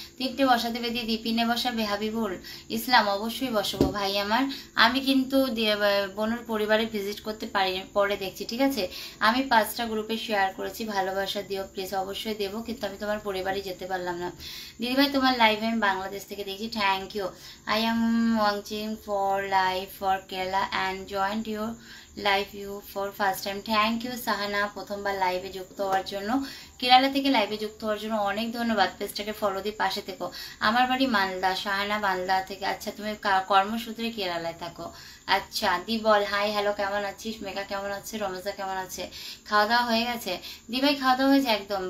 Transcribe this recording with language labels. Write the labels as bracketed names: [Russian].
[Bangla] তিনটে বসা দেবে দিদি, পিনে বসাবে হাবিবুল ইসলাম। অবশ্যই বসাবো ভাই আমার। আমি কিন্তু বোনের পরিবারে ভিজিট করতে পারিনি, পরে দেখছি ঠিক আছে। আমি 5টা গ্রুপে শেয়ার করেছি, ভালোবাসা দিও প্লিজ। অবশ্যই দেবো, কিন্তু আমি তোমার পরিবারে যেতে পারলাম না। দিদিভাই তোমার লাইভে আমি বাংলাদেশ থেকে দেখছি। [English] Thank you. I am watching for live for Kerala and joined your live you for first time. Thank you [Bangla] Sahana, প্রথমবার লাইভে যুক্ত হওয়ার জন্য। কেরালা থেকে লাইভে যুক্ত হওয়ার জন্য অনেক ধন্যবাদ। পেজটাকে ফলো দিয়ে পাশে থেকো। আমার বাড়ি মালদা, সাহানা মালদা থেকে। আচ্ছা তুমি কর্মসূত্রে কেরালায় থাকো। আচ্ছা দি বল হাই হ্যালো কেমন আছিস। মেঘা কেমন আছে, রমেশা কেমন আছে। খাওয়া দাওয়া হয়ে গেছে? দি ভাই খাওয়া দাওয়া হয়েছে একদম।